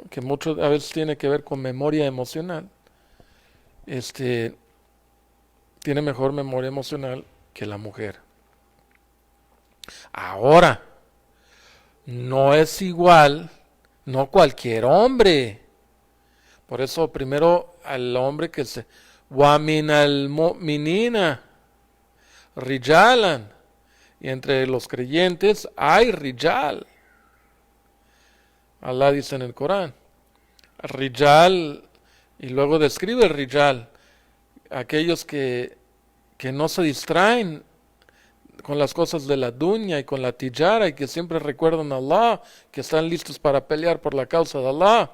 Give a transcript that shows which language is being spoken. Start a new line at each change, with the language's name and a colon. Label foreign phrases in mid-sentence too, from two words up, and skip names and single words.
Spanish: Que mucho a veces tiene que ver con memoria emocional. Tiene mejor memoria emocional que la mujer. Ahora, no es igual, no cualquier hombre. Por eso primero al hombre que se
Arabic: ومن المؤمنين رجالًا,
Spanish: y entre los creyentes hay rijal. Allah dice en el Corán, rijal, y luego describe el rijal, aquellos que no se distraen con las cosas de la dunya y con la tijara, y que siempre recuerdan a Allah, que están listos para pelear por la causa de Allah.